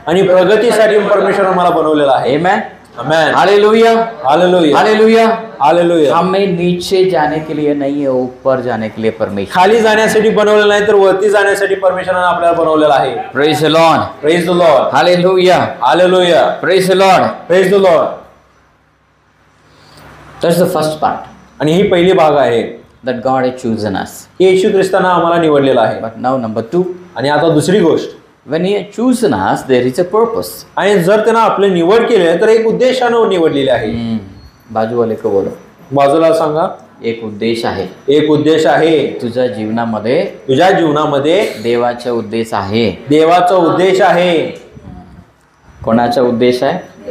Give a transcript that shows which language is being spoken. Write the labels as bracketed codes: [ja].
[mr] आणि प्रगतीसाठी परमेश्वराने मला बनवलेलं आहे. Amen. आमेन. हालेलुया. हालेलुया. हालेलुया. हालेलुया. [hi] हमें नीचे जाने के लिए नहीं है, ऊपर जाने के लिए परमेश्वर. [mr] खाली जाण्यासाठी बनवलेलं नाही तर वरती जाण्यासाठी परमेश्वराने आपल्याला बनवलेलं आहे. [en] Praise the Lord. Praise the Lord. Hallelujah. Hallelujah. Praise the Lord. Praise the Lord. That's the first part. [mr] आणि ही पहिली भाग आहे. [en] That God has chosen us. [mr] येशू ख्रिस्तानं आम्हाला निवडलेलं आहे. [en] But now number 2. [mr] आणि आता दुसरी गोष्ट. [en] When He has chosen us, there is a purpose. [mr] आणि जर त्यानं आपले निवड केले तर एक उद्देशानं निवडलेले आहे. [hi] बाजू वाले को बोलो. [mr] बाजूला सांगा. एक उद्देश आहे. एक उद्देश आहे. तुझ्या जीवनामध्ये तुझ्या जीवनामध्ये देवाचा उद्देश आहे. देवाचा उद्देश आहे. कोणाचा उद्देश आहे.